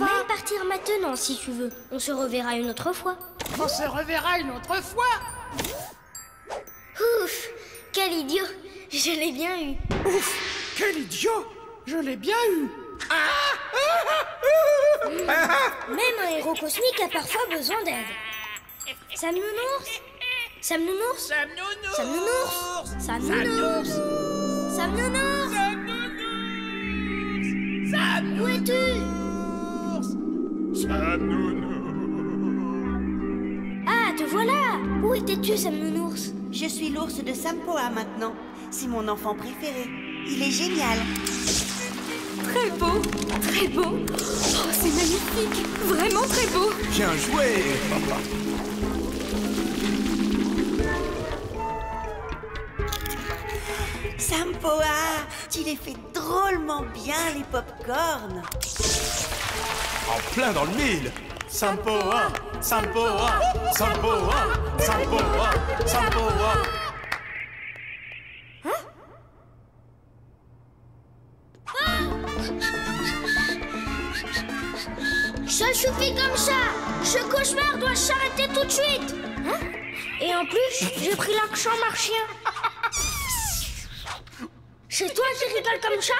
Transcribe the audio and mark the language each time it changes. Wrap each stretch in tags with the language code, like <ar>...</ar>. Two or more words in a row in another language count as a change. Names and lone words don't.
<fr>même partir maintenant si tu veux. On se reverra une autre fois. On se reverra une autre fois. Ouf, quel idiot. Je l'ai bien eu. Ouf, quel idiot. Je l'ai bien eu. Même un héros cosmique a parfois besoin d'aide. Sam Nounours? Sam Nounours? Sam Nounours? Sam Nounours? Sam Nounours? Sam Nounours? Où es-tu? Sam Nounours? Ah, te voilà! Où étais-tu, Sam Nounours? Je suis l'ours de Sam Poa maintenant. C'est mon enfant préféré. Il est génial. Très beau, très beau. Oh, c'est magnifique, vraiment très beau. Bien joué. Sam Poa, tu les fais drôlement bien, les pop-corns. En plein dans le mille. Sam Poa, Sam Poa, Sam Poa, Sam Poa, Sam Poa. Ça suffit comme ça. Ce cauchemar doit s'arrêter tout de suite. Hein? Et en plus, j'ai pris l'accent martien. C'est toi qui rigoles comme ça?</fr>